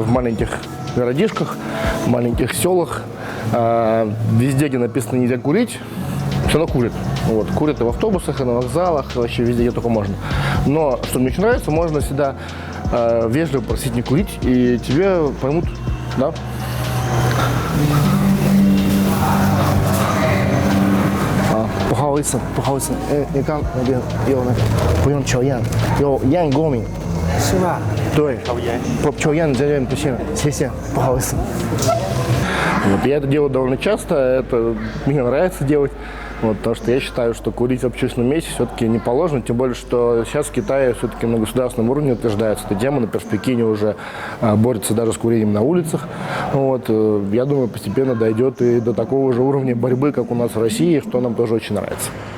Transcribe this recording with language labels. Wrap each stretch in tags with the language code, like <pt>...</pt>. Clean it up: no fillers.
<ru>В маленьких городишках, в маленьких селах, везде, где написано «нельзя курить», все равно курят. Вот, курят и в автобусах, и на вокзалах, и вообще везде, где только можно. Но, что мне очень нравится, можно всегда вежливо просить не курить, и тебе поймут, да? Пожалуйста, пожалуйста,</ru> <zh>你刚那边有那个不用抽烟，有烟过敏，是吧？对，抽烟在这边不行，谢谢，不好意思。</zh> <ru>Вот, я это делаю довольно часто, это мне нравится делать, вот, потому что я считаю, что курить в общественном месте все-таки не положено, тем более, что сейчас в Китае все-таки на государственном уровне утверждается эта тема, например, в Пекине уже борется даже с курением на улицах. Вот, я думаю, постепенно дойдет и до такого же уровня борьбы, как у нас в России, что нам тоже очень нравится.</ru>